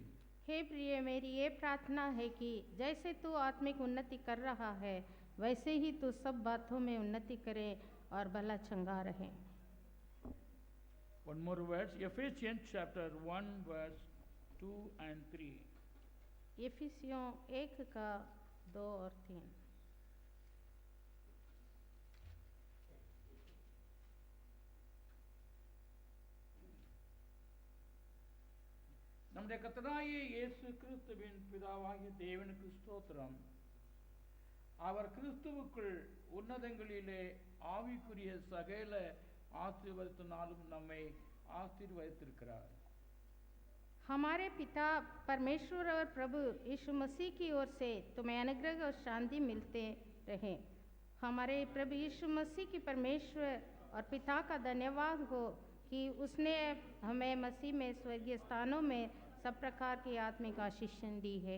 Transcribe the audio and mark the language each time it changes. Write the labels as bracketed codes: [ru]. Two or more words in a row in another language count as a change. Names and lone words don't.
[hi] हे प्रिय, मेरी ये प्रार्थना है कि जैसे तू आत्मिक उन्नति कर रहा है वैसे ही तू सब बातों में उन्नति करे और भला चंगा रहे। [en] One more verse, Ephesians chapter 1 verse 2 and 3। [hi] इफिसियों 1 का 2 और 3। [ta] நம்முடைய கர்த்தராகிய இயேசு கிறிஸ்துவின் பிதாவாகிய தேவனுக்கு ஸ்தோத்திரம்। அவர் கிறிஸ்துவுக்குள் உன்னதங்களிலே ஆவிக்குரிய சகல ஆசீர்வாதத்தினாலும் நம்மை ஆசீர்வதித்திருக்கிறார்। [hi] हमारे पिता परमेश्वर और प्रभु यीशु मसीह की ओर से तुम्हें अनुग्रह और शांति मिलते रहे। हमारे प्रभु यीशु मसीह की परमेश्वर और पिता का धन्यवाद हो कि उसने हमें मसीह में स्वर्गीय स्थानों में सब प्रकार की आत्मिक आशीषें दी है।